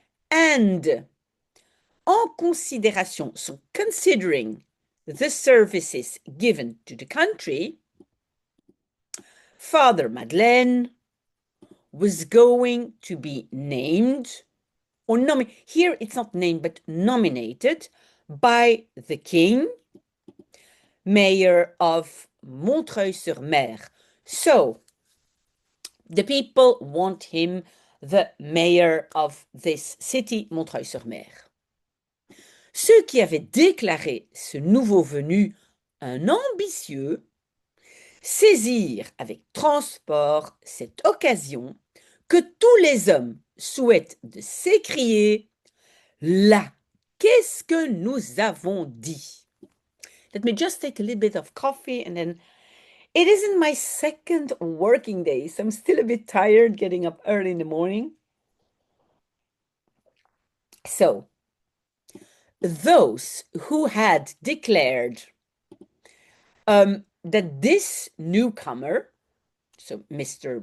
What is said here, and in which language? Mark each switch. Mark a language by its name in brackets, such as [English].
[English] and [French] en considération, [English] so considering the services given to the country, Father Madeleine was going to be named, or here it's not named, but nominated by the king, mayor of Montreuil-sur-Mer. So, the people want him the mayor of this city, Montreuil-sur-Mer. [French] Ceux qui avaient déclaré ce nouveau venu un ambitieux saisirent avec transport cette occasion que tous les hommes souhaitent de s'écrier « Là, qu'est-ce que nous avons dit ?» [English] Let me just take a little bit of coffee and then it isn't my second working day, so I'm still a bit tired getting up early in the morning. So, those who had declared that this newcomer, so Mr.